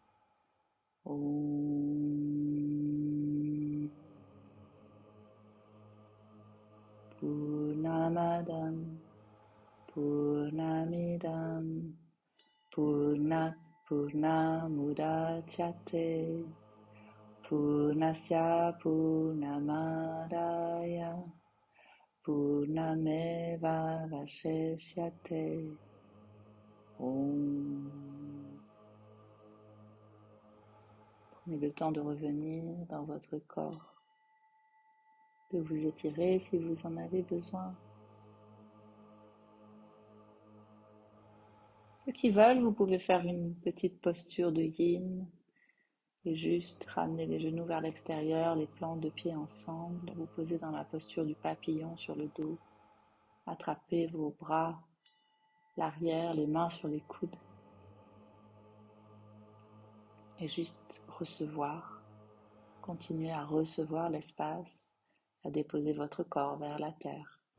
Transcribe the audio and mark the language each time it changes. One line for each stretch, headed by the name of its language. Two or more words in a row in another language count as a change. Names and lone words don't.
Sanskrit: ॐ पूर्णमदं पूर्णमिदं पूर्णात् पूर्णमुदच्यते पूर्णस्य पूर्णमादाय पूर्णमेव वशिष्यते. Om.
French: Prenez le temps de revenir dans votre corps, de vous étirer si vous en avez besoin. Ceux qui veulent, vous pouvez faire une petite posture de yin et juste ramener les genoux vers l'extérieur, les plantes de pied ensemble, vous posez dans la posture du papillon sur le dos, attrapez vos bras, l'arrière, les mains sur les coudes et juste recevoir, continuez à recevoir l'espace, à déposer votre corps vers la terre.